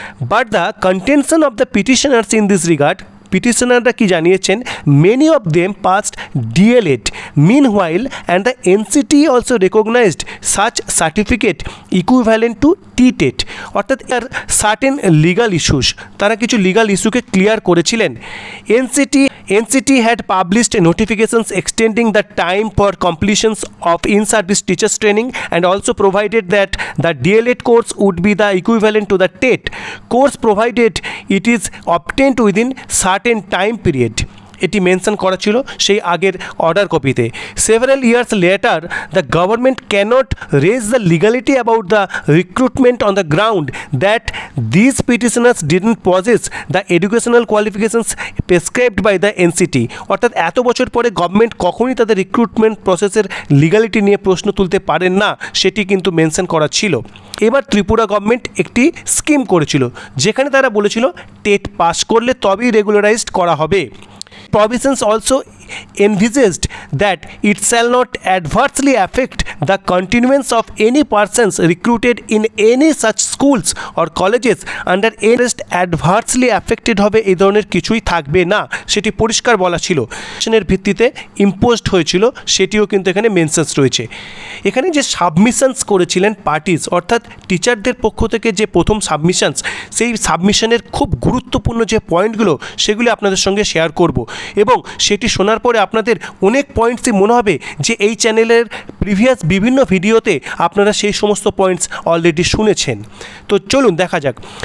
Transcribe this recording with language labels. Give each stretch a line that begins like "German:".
English: but the contention of the petitioners in this regard,
Bangla: পিটিশনাররা কি জানিয়েছেন,
English: Many of them passed DLEd meanwhile and the NCT also recognised such certificate equivalent to T TET.
Bangla: অর্থাৎ are certain legal issues, তারা কিছু legal ইস্যুকে clear করেছিলেন।
English: NCT had published notifications extending the time for completions of in-service teachers training and also provided that the DLED course would be the equivalent to the TET course provided it is obtained within certain time period.
Bangla: এটি mention করা ছিল সেই আগের order কপিতে।
English: Several years later the government can't raise the legality about the recruitment on the ground that this petitioners didn't possess the educational qualifications prescribed by the NCT.
Bangla: অর্থাৎ এত বছর পরে গভর্নমেন্ট কখনই তাদের রিক্রুটমেন্ট প্রসেসের লিগালিটি নিয়ে প্রশ্ন তুলতে পারেন না, সেটি কিন্তু মেনশন করা ছিল। এবার ত্রিপুরা গভর্নমেন্ট একটি স্কিম করেছিল যেখানে তারা বলেছিল টেট পাস করলে তবেই রেগুলারাইজড করা হবে।
English: provisions also envisaged that it shall not adversely affect the continuance of any persons recruited in any such schools or colleges under interest adversely affected
Bangla: হবে এই ধরনের কিছুই থাকবে না, সেটি পরিষ্কার বলা ছিল। এর ভিত্তিতে ইম্পোজড হয়েছিল সেটিও কিন্তু এখানে মেনশনস রয়েছে। এখানে যে সাবমিশনস করেছিলেন পার্টিস অর্থাৎ টিচারদের পক্ষ থেকে যে প্রথম সাবমিশনস, সেই সাবমিশনের খুব গুরুত্বপূর্ণ যে পয়েন্টগুলো সেগুলি আপনাদের সঙ্গে শেয়ার করব এবং সেটি শোনার পরে আপনাদের অনেক পয়েন্টসই মনে হবে যে এই চ্যানেলের প্রিভিয়াস বিভিন্ন ভিডিওতে আপনারা সেই সমস্ত পয়েন্টস অলরেডি শুনেছেন। তো চলুন দেখা যাক।